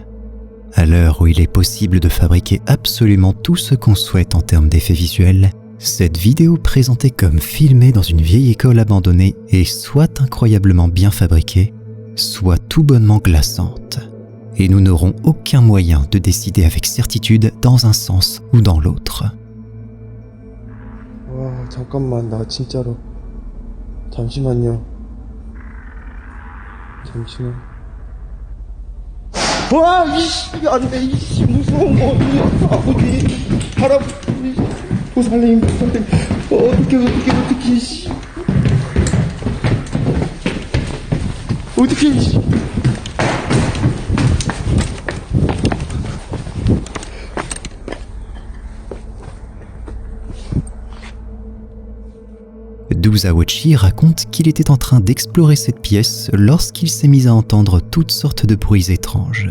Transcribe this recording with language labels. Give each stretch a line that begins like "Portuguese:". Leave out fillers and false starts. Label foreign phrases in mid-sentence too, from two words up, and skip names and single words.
French: À l'heure où il est possible de fabriquer absolument tout ce qu'on souhaite en termes d'effets visuels, cette vidéo présentée comme filmée dans une vieille école abandonnée est soit incroyablement bien fabriquée, soit tout bonnement glaçante. Et nous n'aurons aucun moyen de décider avec certitude dans un sens ou dans l'autre.
Korean: 와, 잠깐만, 나 진짜로. 잠시만요. 잠시만. 와, 이씨, 안 돼, 이씨, 무서운 거, 아버지, 할아버지, 보살님, 어떡해, 이씨. 어떡해, 이씨.
French: Dozawuchi raconte qu'il était en train d'explorer cette pièce lorsqu'il s'est mis à entendre toutes sortes de bruits étranges.